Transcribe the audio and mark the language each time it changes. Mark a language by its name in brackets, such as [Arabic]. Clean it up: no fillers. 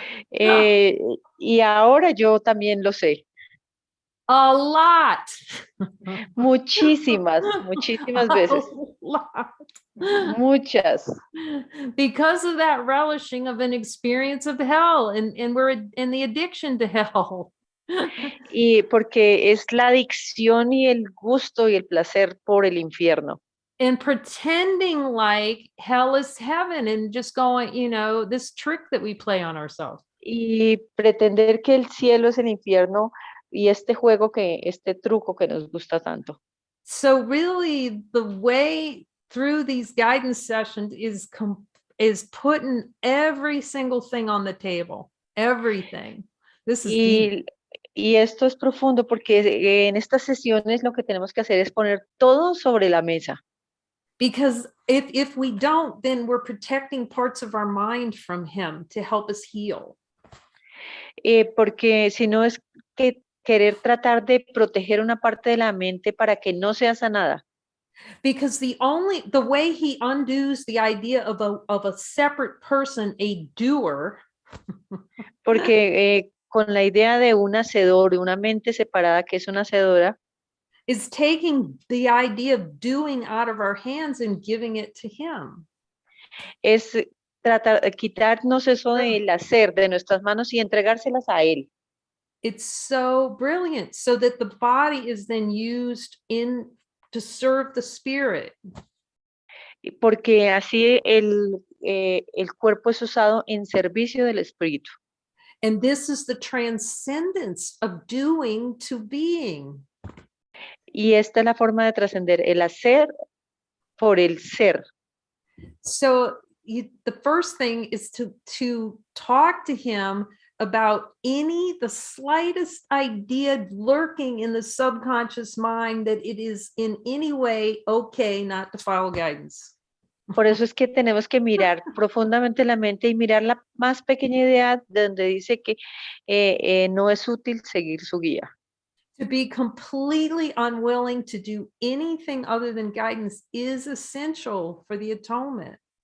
[Spanish] Y ahora yo también lo sé. [English] A lot. [Spanish] Muchísimas veces. [English] A lot. [Spanish] Muchas. [English] Because of that relishing of an experience of hell, and we're in the addiction to hell. [Spanish] Y porque es la adicción y el gusto y el placer por el infierno. [English] And pretending like hell is heaven and just going, this trick that we play on ourselves. [Spanish] Y pretender que el cielo es el infierno y este truco que nos gusta tanto. [English] So really the way through these guidance sessions is putting every single thing on the table, everything. This is deep. [Spanish] Y esto es profundo porque en estas sesiones lo que tenemos que hacer es poner todo sobre la mesa. [English] Because if we don't, then we're protecting parts of our mind from him to help us heal. [Spanish] Porque si no es que querer tratar de proteger una parte de la mente para que no sea sanada. [English] Because the way he undoes the idea of a separate person, a doer. [Spanish] Porque con la idea de un hacedor, de una mente separada que es una hacedora, [English] is taking the idea of doing out of our hands and giving it to him. [Spanish] Es quitarnos eso del hacer de nuestras manos y entregárselas a él. [English] It's so brilliant, so that the body is then used to serve the spirit. [Spanish] Porque así el cuerpo es usado en servicio del espíritu. [English] And this is the transcendence of doing to being. [Spanish] Y esta es la forma de trascender el hacer por el ser. [English] So the first thing is to talk to him about the slightest idea lurking in the subconscious mind that it is in any way okay not to follow guidance. [Spanish] Por eso es que tenemos que mirar profundamente la mente y mirar la más pequeña idea donde dice que no es útil seguir su guía. [English] To be completely unwilling to do anything other than guidance is essential for the atonement.